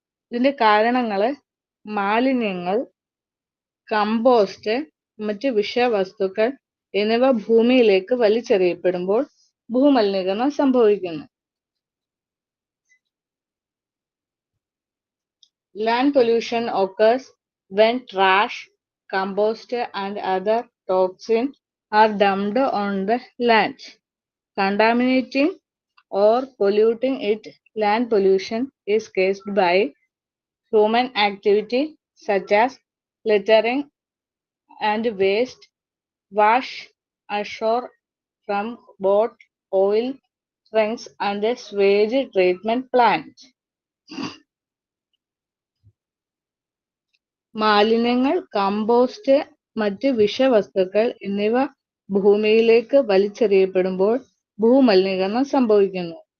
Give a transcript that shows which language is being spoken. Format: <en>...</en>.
<ml>ഇതിന്റെ കാരണങ്ങള് മാലിന്യങ്ങൾ, കമ്പോസ്റ്റ്, മറ്റ് വിഷവസ്തുക്കൾ എന്നിവ ഭൂമിയിലേക്ക് വലിച്ചെറിയപ്പെടുമ്പോൾ ഭൂമലിനീകരണം സംഭവിക്കുന്നു.</ml> <en>Land pollution occurs when trash, compost and other toxins are dumped on the land, contaminating or polluting it. Land pollution is caused by human activity such as littering and wash ashore from boat, oil tanks and sewage treatment plants.</en> <ml>മാലിന്യങ്ങൾ, compost, മറ്റ് വിഷവസ്തുക്കൾ എന്നിവ ഭൂമിയിലേക്ക് വലിച്ചെറിയപ്പെടുമ്പോൾ ഭൂമലിനീകരണം സംഭവിക്കുന്നു.</ml>